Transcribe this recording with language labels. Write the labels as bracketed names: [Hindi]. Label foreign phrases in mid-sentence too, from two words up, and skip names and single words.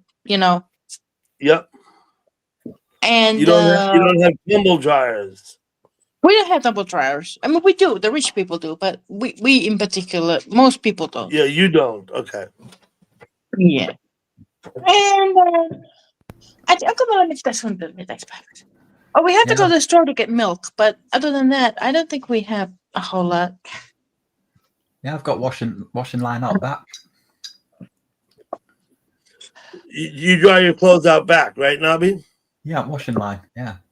[English] Yep. And You don't have tumble dryers. we don't have double dryers. I mean, we do. The rich people do, but we in particular, most people don't. Yeah, you don't. Okay. Yeah. [Finnish] And onko meillä mitään suunnitelmia päiväksi? [English] Oh, we have to go to the store to get milk, but other than that, I don't think we have a whole lot. Yeah, I've got washing line out back. You dry your clothes out back, right, Nabi? Yeah, washing line. Yeah.